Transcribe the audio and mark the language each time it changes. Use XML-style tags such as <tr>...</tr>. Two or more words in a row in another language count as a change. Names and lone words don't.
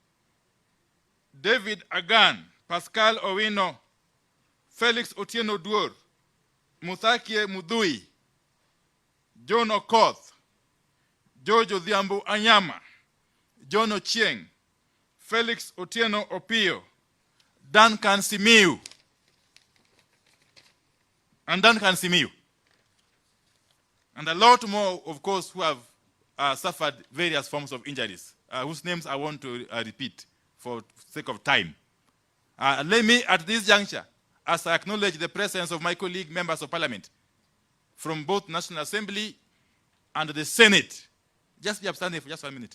<en>David Agan, Pascal Owino, Felix Otieno Duor, Muthakie Mudui, John Okoth, George Odhiambo Anyama, John Ochieng, Felix Otieno Opiyo, Duncan Simiyu, and Duncan Simiyu. And a lot more, of course, who have suffered various forms of injuries, whose names I want to repeat for sake of time. Let me, at this juncture, as I acknowledge the presence of my colleague members of parliament from both National Assembly and the Senate, just be upstanding for just 1 minute.</en>